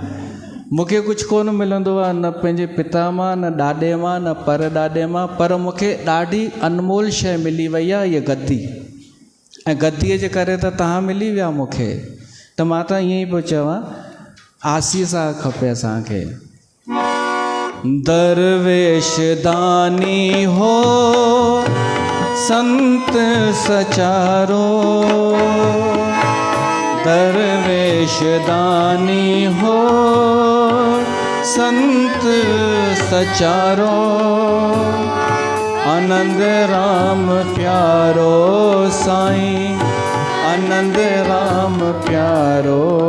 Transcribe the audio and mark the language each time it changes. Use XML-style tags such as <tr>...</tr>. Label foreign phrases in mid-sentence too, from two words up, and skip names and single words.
<sd>मूंखे कुझु कोन मिलंदो आहे, न पंहिंजे पिता मां, न ॾाॾे मां, न पर ॾाॾे मां, पर मूंखे ॾाढी अनमोल शइ मिली वई आहे, इहा गद्दी। ऐं गद्दीअ जे करे त तव्हां मिली विया मूंखे। त मां त ईअं ई पियो चवां, आसीसा खपे असांखे। दरवेश दानी हो संत सचारो, दरवेश दानी हो संत सचारो, आनंद राम प्यारो साईं, आनंद राम प्यारो।</sd>